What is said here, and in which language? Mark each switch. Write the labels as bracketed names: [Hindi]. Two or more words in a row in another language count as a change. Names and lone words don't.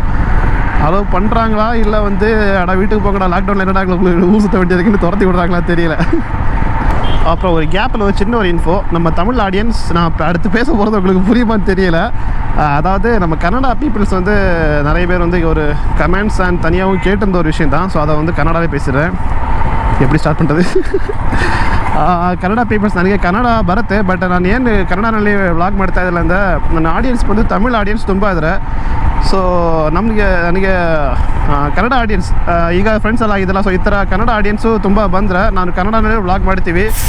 [Tamil] அலோவ் பண்ணுறாங்களா இல்லை வந்து வீட்டுக்கு போங்கடா லாக்டவுனில் என்னடா ஊர் சுற்ற வேண்டியதுக்குன்னு துரத்தி விடுறாங்களா தெரியல. அப்புறம் ஒரு கேப்பில் ஒரு சின்ன ஒரு இன்ஃபோ, நம்ம தமிழ் ஆடியன்ஸ், நான் இப்போ அடுத்து பேச போகிறது உங்களுக்கு புரியுமான்னு தெரியல. அதாவது நம்ம கன்னடா பீப்புள்ஸ் வந்து நிறைய பேர் வந்து ஒரு [English] comments and [Tamil] தனியாகவும் கேட்டிருந்த ஒரு விஷயம் தான். ஸோ அதை வந்து கன்னடாவே பேசுகிறேன். எப்படி ಸ್ಟಾರ್ಟ್ பண்ணுறது? [Kannada] ಕನ್ನಡ ಪೀಪಲ್ಸ್ ನನಗೆ ಕನ್ನಡ ಬರುತ್ತೆ, ಬಟ್ ನಾನು ಏನು ಕನ್ನಡನಲ್ಲಿ ವ್ಲಾಗ್ ಮಾಡ್ತಾ ಇದ್ದಿಲ್ಲ ಅಂದರೆ ನನ್ನ ಆಡಿಯನ್ಸ್ ಬಂದು ತಮಿಳ್ ಆಡಿಯನ್ಸ್ ತುಂಬ ಇದ್ದಾರೆ. ಸೊ ನನಗೆ ಕನ್ನಡ ಆಡಿಯನ್ಸ್ ಈಗ ಫ್ರೆಂಡ್ಸ್ ಎಲ್ಲ ಆಗಿದ್ದಲ್ಲ, ಸೊ ಈ ಥರ ಕನ್ನಡ ಆಡಿಯನ್ಸು ತುಂಬ ಬಂದರೆ ನಾನು ಕನ್ನಡನಲ್ಲಿ ವ್ಲಾಗ್ ಮಾಡ್ತೀವಿ.